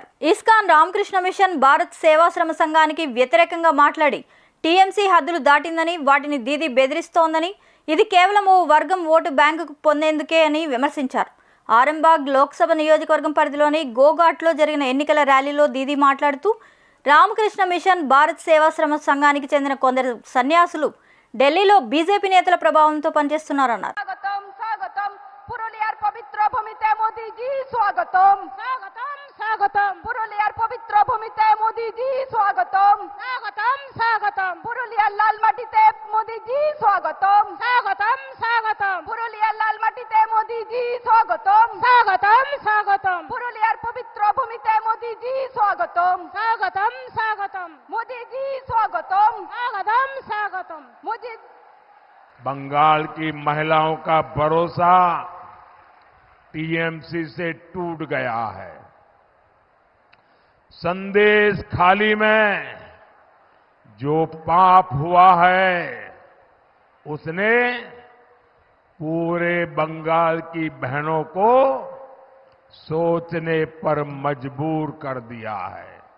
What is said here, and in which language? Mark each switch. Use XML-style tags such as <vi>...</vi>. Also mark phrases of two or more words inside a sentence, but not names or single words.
<te>ఇస్కాన్, రామకృష్ణ మిషన్, భారత్ సేవాశ్రమ సంఘానికి వ్యతిరేకంగా మాట్లాడి టీఎంసీ హద్దులు దాటిందని, వాటిని దీదీ బెదిరిస్తోందని, ఇది కేవలం ఓ వర్గం ఓటు బ్యాంకుకు పొందేందుకే అని విమర్శించారు. ఆరంబాగ్ లోక్సభ నియోజకవర్గం పరిధిలోని గోఘాట్లో జరిగిన ఎన్నికల ర్యాలీలో దీదీ మాట్లాడుతూ రామకృష్ణ మిషన్, భారత్ సేవాశ్రమ సంఘానికి చెందిన కొందరు సన్యాసులు ఢిల్లీలో బీజేపీ నేతల ప్రభావంతో పనిచేస్తున్నారన్నారు.</te> <bn>পবিত্র ভূমিতে মোদী জী স্বাগতম স্বাগতম স্বাগতম পুরুলিয়ার পবিত্র ভূমিতে মোদী জী স্বাগতম স্বাগতম স্বাগতম পুরুলিয়ার লাল মাটিতে মোদী জী স্বাগতম স্বাগতম স্বাগতম পুরুলিয়ার লাল মাটিতে মোদী জী স্বাগতম স্বাগতম স্বাগতম পুরুলিয়ার পবিত্র ভূমিতে মোদী জী স্বাগতম স্বাগতম স্বাগতম মোদী জী স্বাগতম স্বাগতম স্বাগতম মোদী।</bn> <hi>बंगाल की महिलाओं का भरोसा टीएमसी से टूट गया है। संदेश खाली में जो पाप हुआ है उसने पूरे बंगाल की बहनों को सोचने पर मजबूर कर दिया है।</hi>